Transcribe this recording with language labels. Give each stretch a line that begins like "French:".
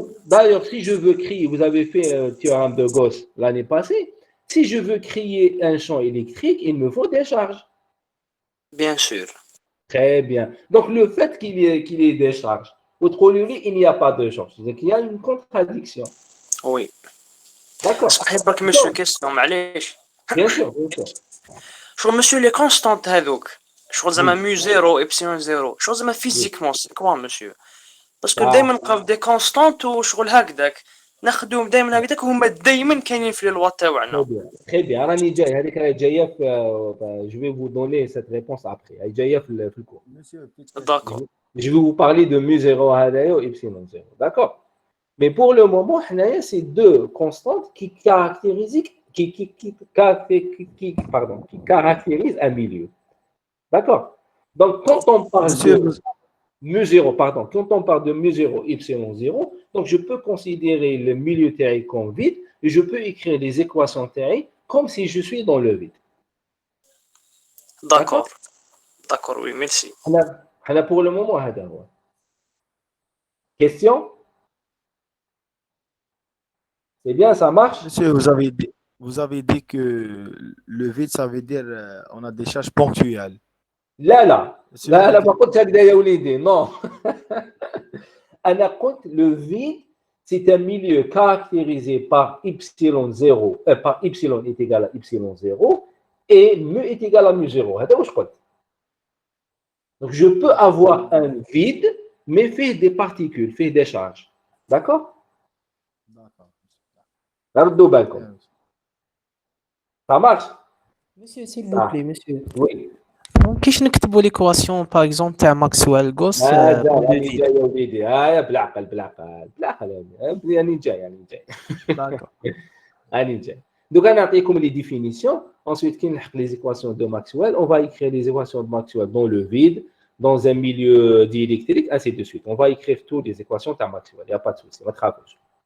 French: D'ailleurs, si je veux créer, vous avez fait un théorème de Gauss l'année passée, si je veux créer un champ électrique, il me faut des charges. Bien sûr. Très bien. Donc, le fait qu'il y ait des charges, autre lieu, il n'y a pas de charge. C'est-à-dire qu'il y a une contradiction. Oui. D'accord.
Arabic: صحيح برك monsieur question معليش.
French: Bien sûr, bien sûr.
Arabic: شغل monsieur
French: les constantes
Arabic: هذوك شغل زعما مو 0 epsilon 0 شغل زعما فيزيكمون سي كوا monsieur باسكو دائما نلقاو دي كونستانت وشغل هكذاك ناخذوهم دائما هكذاك وهما دائما كاينين في الوا تاعنا.
French: Très bien.
Arabic: راني جاي هذيك جايه في
French: je vais vous donner cette réponse après.
Arabic: جايه في الكور.
French: D'accord. Je vais vous parler de mu 0 هذايا و epsilon 0. D'accord. Mais pour le moment, c'est deux constantes qui caractérisent un milieu. D'accord. Donc, quand on parle de mu 0, quand on parle de mu 0, epsilon 0, donc je peux considérer le milieu théorique comme vide et je peux écrire les équations théoriques comme si je suis dans le vide. D'accord. D'accord, oui, merci. Pour le moment, question? C'est bien, ça marche? Monsieur, vous avez dit que le vide, ça veut dire on a des charges ponctuelles.
Arabic: لا ما قلت هكذا يا وليدي non. أنا قلت
French: le vide c'est un milieu caractérisé par epsilon 0 par epsilon est égal à epsilon 0 et mu est égal à mu 0
Arabic: هذا واش قلت.
French: Donc je peux avoir un vide mais fait des particules, fait des charges. D'accord?
Arabic: ردوا بالكم.
French: Ça marche? Monsieur, s'il vous plaît, monsieur. Oui.
Arabic: كيفاش نكتبوا ليكواسيون باغ اكزومبل تاع ماكسويل غوس راني جاي يا وليدي بالعقل راني جاي راني جاي دوك انا نعطيكم لي ديفينيسيون
French: ensuite كي نلحق les équations de Maxwell on va écrire les équations de Maxwell dans le vide dans un milieu diélectrique ainsi de suite on va écrire toutes les équations de Maxwell il n'y a pas de souci
Arabic: ما تخافوش.